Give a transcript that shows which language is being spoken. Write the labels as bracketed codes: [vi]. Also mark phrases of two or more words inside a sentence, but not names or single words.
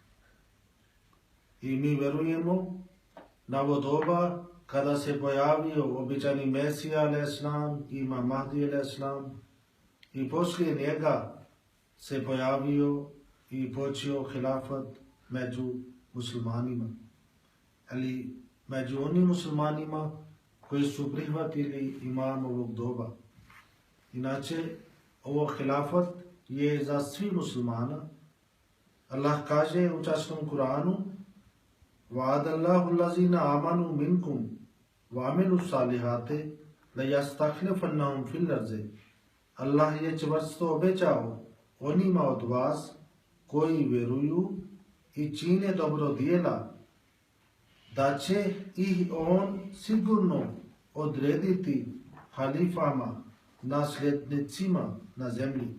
[bs] I mi verujemo na ovo doba kada se pojavio običajni Mesija alejselam i Imam Mahdi alejselam i poslije njega se pojavio i počeo hilafat među muslimanima. Ali među onim muslimanima koji su prihvatili imamovog doba. Inače, ovo hilafat je za svi muslimana. Allah kaže u časnom Kur'anu [ar] وَعَدَ اللَّهُ الَّذِينَ آمَنُوا مِنْكُمْ وَعَمِلُوا الصَّالِحَاتِ لَيَسْتَخْلِفَنَّهُمْ فِي الْأَرْضِ. [bs] Allah je čvrsto obećao onima od vas koji vjeruju i čine dobro djela, da će ih on sigurno odrediti halifama, nasljednicima na zemlji.